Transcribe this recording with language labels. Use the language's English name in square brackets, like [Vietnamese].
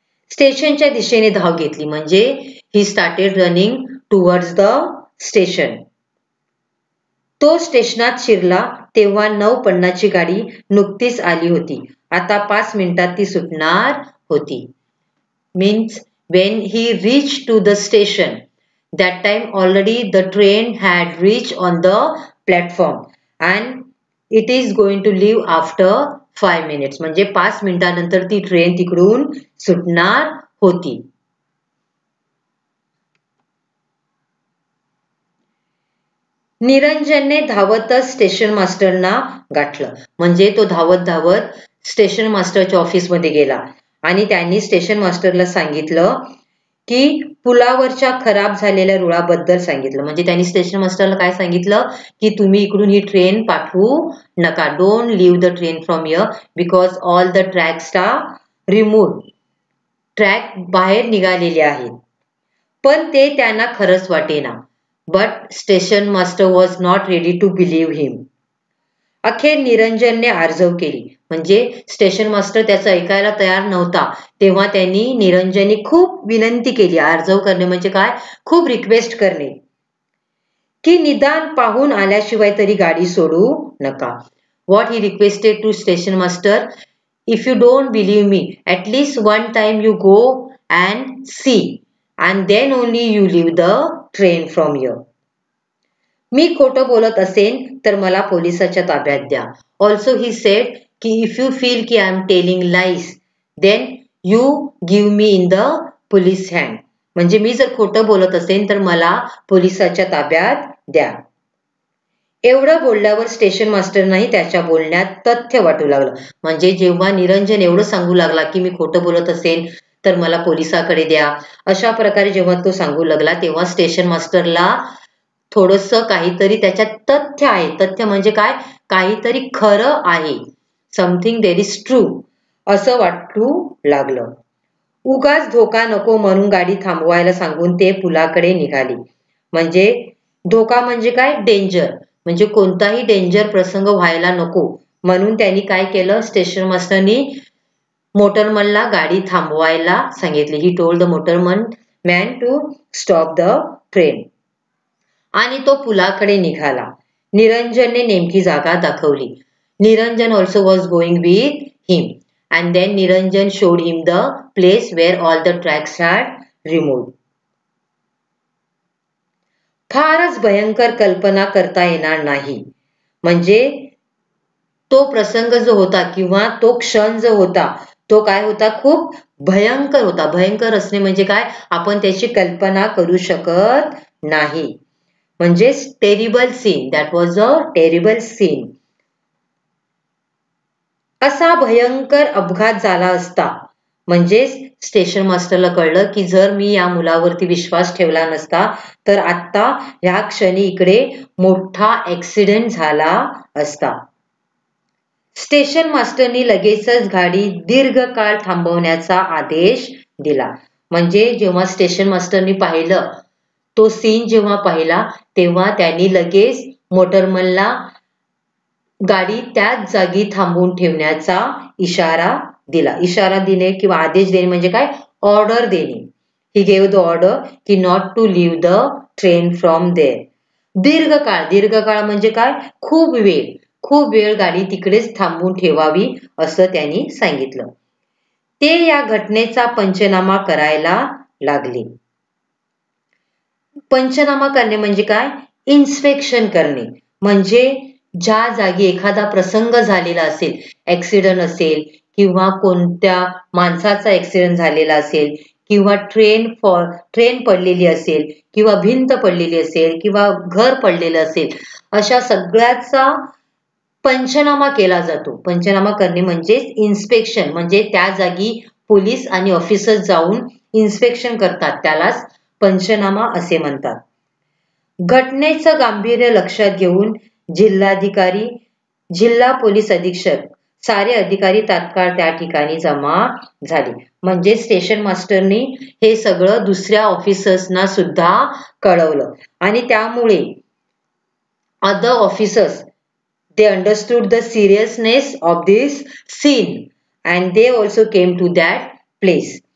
[Marathi] स्टेशनच्या दिशेने धाव घेतली म्हणजे [English] He started running towards the station. [Marathi] तो स्टेशनात शिरला तेव्हा 9:50ची गाडी नुकतीच आली होती. आता 5 मिनिटात ती सुटणार होती. [English] Means when he reached to the station, that time already the train had reached on the platform and it is going to leave after 5 minutes. [Marathi] म्हणजे 5 मिनिटानंतर ती ट्रेन तिकडून सुटणार होती. निरंजनने धावतच स्टेशन मास्टरना गाठलं. म्हणजे तो धावत धावत स्टेशन मास्टरच्या ऑफिसमध्ये गेला आणि त्यांनी स्टेशन मास्टरला सांगितलं की पुलावरच्या खराब झालेल्या रुळाबद्दल सांगितलं. म्हणजे त्यांनी स्टेशन मास्टरला काय सांगितलं की तुम्ही इकडून ही ट्रेन पाठवू नका. [English] Don't leave the train from here because all the tracks are removed. [Marathi] Track बाहेर निघालेले आहेत. पण ते त्यांना खरंच वाटेना. [English] But station master was not ready to believe him. [Marathi] अखेर निरंजनने आर्जव केली. म्हणजे स्टेशन मास्टर त्याचं ऐकायला तयार नव्हता. तेव्हा त्यांनी निरंजनने खूप विनंती केली. आर्जव करणे म्हणजे काय, खूप रिक्वेस्ट करणे की निदान पाहून आल्याशिवाय तरी गाडी सोडू नका. [English] What he requested to station master, if you don't believe me, at least one time you go and see and then only you leave the train from here. [Marathi] मी खोटं बोलत असेन तर मला पोलिसाच्या ताब्यात द्या. [English] Also he said की if you feel की I am telling lies then you give me in the police hand. [Marathi] म्हणजे मी जर खोटं बोलत असेन तर मला पोलिसाच्या ताब्यात द्या. एवढं बोलल्यावर स्टेशन मास्टरनाही त्याच्या बोलण्यात तथ्य वाटू लागलं. म्हणजे जेव्हा निरंजन एवढं सांगू लागला की मी खोटं बोलत असेन तर मला पोलिसाकडे द्या, अशा प्रकारे जेव्हा तो सांगू लागला तेव्हा स्टेशन मास्टरला थोडंसं काहीतरी त्याच्यात तथ्य आहे. तथ्य म्हणजे काय, काहीतरी खरं आहे, [English] something there is true [Marathi] असं वाटू लागलं. उगाच धोका नको म्हणून गाडी थांबवायला सांगून ते पुलाकडे निघाली. म्हणजे धोका म्हणजे काय, डेंजर. म्हणजे कोणताही डेंजर प्रसंग व्हायला नको म्हणून त्यांनी काय केलं, स्टेशन मास्टरनी मोटरमनला गाडी थांबवायला सांगितली. [English] He told the motorman man to stop the train. [Marathi] आणि तो पुलाकडे निघाला. निरंजनने नेमकी जागा दाखवली. [English] Niranjan also was going with him and then Niranjan showed him the place where all the tracks had removed. [Marathi] फारच भयंकर कल्पना करता येणार नाही. म्हणजे तो प्रसंग जो होता किंवा तो क्षण जो होता तो काय होता, खूप भयंकर होता. भयंकर असणे म्हणजे काय, आपण त्याची कल्पना करू शकत नाही. [English] म्हणजे terrible scene, that was a terrible scene. [Marathi] असा भयंकर अपघात झाला असता. म्हणजे स्टेशन मास्टरला कळलं की जर मी या मुलावरती विश्वास ठेवला नसता तर आता ह्या क्षणी इकडे मोठा ऍक्सिडेंट झाला असता. स्टेशन मास्टरनी लगेचच गाडी दीर्घकाळ थांबवण्याचा आदेश दिला. म्हणजे जेव्हा स्टेशन मास्टरनी पाहिलं, तो सीन जेव्हा पाहिला तेव्हा त्यांनी लगेच मोटरमनला गाडी त्याच जागी थांबवून ठेवण्याचा इशारा दिला. इशारा देणे किंवा आदेश देणे म्हणजे काय, ऑर्डर देणे. [English] He gave the order की not to leave the train from there. [Marathi] दीर्घकाळ, दीर्घकाळ म्हणजे काय, खूप वेळ गाडी तिकडेच थांबवून ठेवावी असं त्यांनी सांगितलं. ते या घटनेचा पंचनामा करायला लागले. पंचनामा करणे म्हणजे काय, इन्स्पेक्शन करणे. म्हणजे ज्या जागी एखादा प्रसंग झालेला असेल, ऍक्सिडेंट असेल किंवा कोणत्या माणसाचा ऍक्सिडेंट झालेला असेल किंवा ट्रेन पडलेली असेल किंवा भिंत पडलेली असेल किंवा घर पडलेलं असेल, अशा सगळ्याचा पंचनामा केला जातो. पंचनामा करणे म्हणजे इन्स्पेक्शन. म्हणजे त्या जागी पोलीस आणि ऑफिसर्स जाऊन इन्स्पेक्शन करतात, त्यालाच पंचनामा असे म्हणतात. घटनेचं गांभीर्य लक्षात घेऊन जिल्हाधिकारी जिल्हा पोलीस अधीक्षक सारे अधिकारी तात्काळ त्या ठिकाणी जमा झाले. म्हणजे स्टेशन मास्टरनी हे सगळं दुसऱ्या ऑफिसर्सना सुद्धा कळवलं आणि त्यामुळे [English] other officers they understood the seriousness of this scene and they also came to that place.